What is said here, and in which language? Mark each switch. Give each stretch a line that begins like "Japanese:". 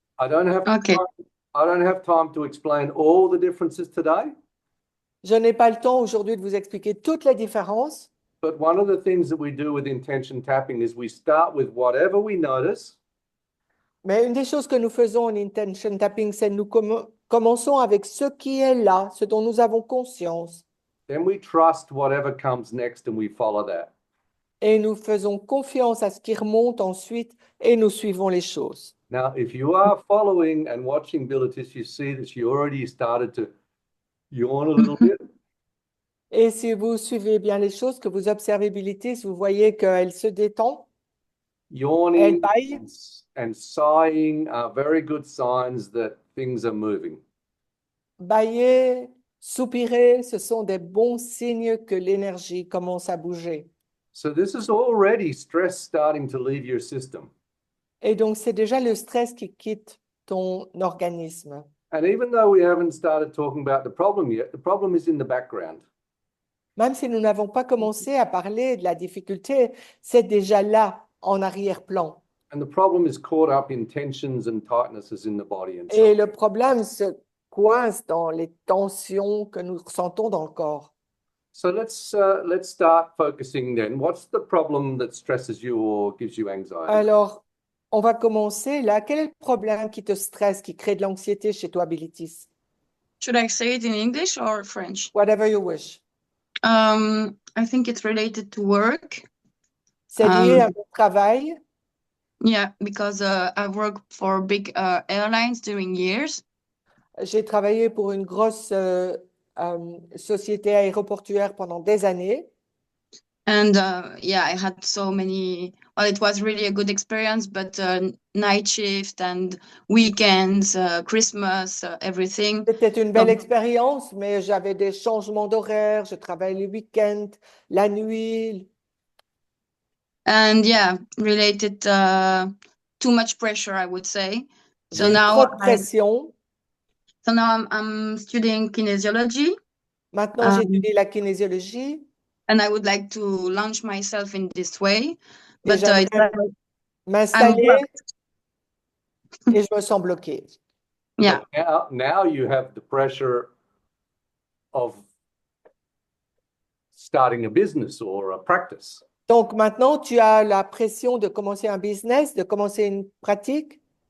English: I don't have time to explain all the differences today,
French: Je n'ai pas le temps aujourd'hui de vous expliquer toutes les différences,
English: but one of the things that we do with intention tapping is we start with whatever we notice,
French: mais une des choses que nous faisons en intention tapping, c'est que nous commençons avec ce qui est là, ce dont nous avons conscience,
English: then we trust whatever comes next and we follow that.
French: et nous faisons confiance à ce qui remonte ensuite et nous suivons les choses.
English: Now, if you are following and watching Bilitis, you see that she already started to yawn a little bit.
French: Et si vous suivez bien les choses, que vous observez Bilitis, vous voyez qu'elle se détend,
English: Yawning
French: elle baille.
English: and sighing are very good signs that things are moving.
French: Bailler, soupirer, ce sont des bons signes que l'énergie commence à bouger.
English: So this is already stress starting to leave your system.
French: Et donc, c'est déjà le stress qui quitte ton organisme.
English: And even though we haven't started talking about the problem yet, the problem is in the background.
French: Même si nous n'avons pas commencé à parler de la difficulté, c'est déjà là, en arrière-plan.
English: And the problem is caught up in tensions and tightnesses in the body and
French: Et le problème se coince dans les tensions que nous ressentons dans le corps.
English: So let's start focusing then. What's the problem that stresses you or gives you anxiety?
French: Alors, on va commencer là. Quel est le problème qui te stresse, qui crée de l'anxiété chez toi, Bilitis?
English: Should I say it in English or French? Whatever you wish. I think it's related to work.
French: C'est lié à mon travail.
English: Yeah, because I've worked for big airlines during years.
French: J'ai travaillé pour une grosse société aéroportuaire pendant des années.
English: And yeah, I had so many, well, it was really a good experience, but night shift and weekends, Christmas, everything.
French: C'était une belle expérience, mais j'avais des changements d'horaire, je travaillais les week-ends, la nuit.
English: And yeah, related too much pressure, I would say. So
French: J'ai eu
English: now
French: trop de pression.
English: I'm studying kinesiology.
French: Maintenant, j'étudie la kinésiologie.
English: And I would like to launch myself in this way. But
French: J'aimerais m'installer et je me sens bloquée.
English: yeah. Now you have the pressure of starting a business or a practice.
French: Donc maintenant, tu as la pression de commencer un business, de commencer une pratique.